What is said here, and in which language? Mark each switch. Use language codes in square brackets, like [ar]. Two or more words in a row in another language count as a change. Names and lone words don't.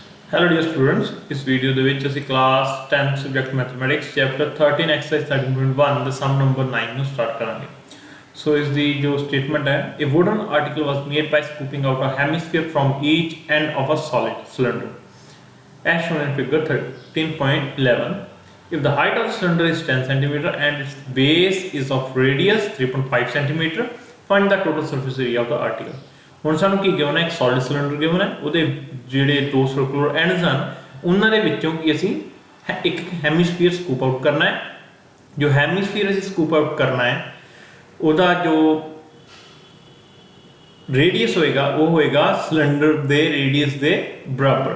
[en] Hello dear students, [pa] ਇਸ ਵੀਡੀਓ ਦੇ ਵਿੱਚ ਅਸੀਂ [en] Class 10 subject mathematics chapter 13 exercise 13.1 [pa] ਦਾ [en] sum number 9 [pa] ਨੂੰ ਸਟਾਰਟ ਕਰਾਂਗੇ। ਸੋ ਇਸ ਦੀ ਜੋ ਸਟੇਟਮੈਂਟ ਹੈ, [en] a wooden article was made by scooping out a hemisphere from each end of a solid cylinder as shown in figure 13.11. If the height of the cylinder is 10 cm and its base is of radius 3.5 cm, find the total surface area of the article. [pa] ਹੁਣ ਸਾਨੂੰ ਕੀ ਗਿਵਨ ਹੈ, ਇੱਕ [en] solid cylinder given [pa] ਹੈ, ਉਹਦੇ ਜਿਹੜੇ ਦੋ [en] circular ends [pa] ਹਨ ਉਹਨਾਂ ਦੇ ਵਿੱਚੋਂ ਕੀ ਅਸੀਂ ਇੱਕ [en] hemisphere scoop out [pa] ਕਰਨਾ ਹੈ। ਜੋ ਹੈਮੀਸਫੀਅਰ ਅਸੀਂ [en] scoop out [pa] ਕਰਨਾ ਹੈ ਉਹਦਾ ਜੋ ਰੇਡੀਅਸ ਹੋਏਗਾ ਉਹ ਹੋਏਗਾ ਸਿਲੰਡਰ ਦੇ ਰੇਡੀਅਸ ਦੇ ਬਰਾਬਰ।